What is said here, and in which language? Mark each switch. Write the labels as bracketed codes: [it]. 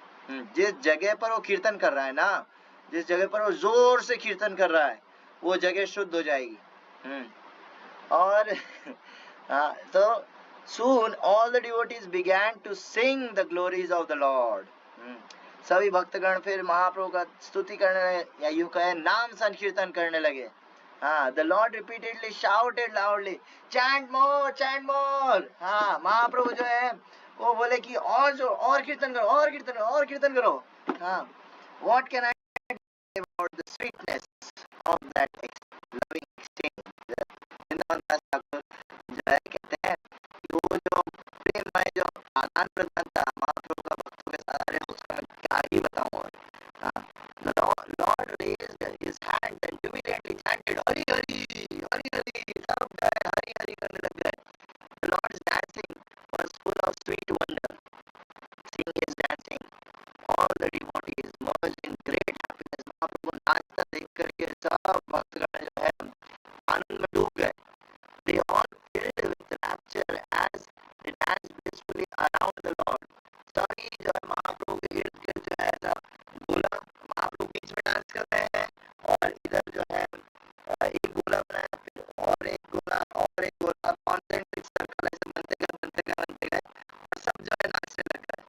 [hi] जिस जगह पर वो कीर्तन कर रहा है ना, जिस जगह पर वो जोर से कीर्तन कर रहा है, वो जगह शुद्ध हो जाएगी। [en] और तो soon all the devotees began to sing the glories of the Lord. [hi] सभी भक्तगण फिर महाप्रभु का स्तुति करने, या यूं कहे नाम संकीर्तन करने लगे। [en] The Lord repeatedly shouted loudly, chant more, chant more. [hi] महाप्रभु जो है वो बोले कि और कीर्तन करो, और कीर्तन करो, और कीर्तन करो। [en] What can I say about the sweetness of that loving exchange? [hi] Vrindavan दास ठाकुर जो है कहते हैं कि वो जो प्रेम है, जो आदान प्रदान था महाप्रभु का भक्तों के साथ, अरे उसका मैं क्या ही बताऊं। [en] The Lord raised his hand and immediately chanted Hari Hari, Hari Hari. [hi] सब गए हरि हरि करने लग गए। [en] The Lord's dancing was full of sweet wonder. Seeing his dancing, all the devotees merged in great happiness. [hi] महाप्रभु नाचता देख करके सब भक्तगण जो है आनंद में डूब गए। [en] They all filled with rapture as they danced blissfully around the Lord. [hi] सभी जो है महाप्रभु के इर्द गिर्द जो है ऐसा गोला, महाप्रभु बीच में डांस कर रहे हैं, और इधर जो है एक गोला बनाया, फिर और एक गोला, और एक गोला, कॉन्सेंट्रिक सर्कल ऐसे बनते गए, और सब जो है नाचने लग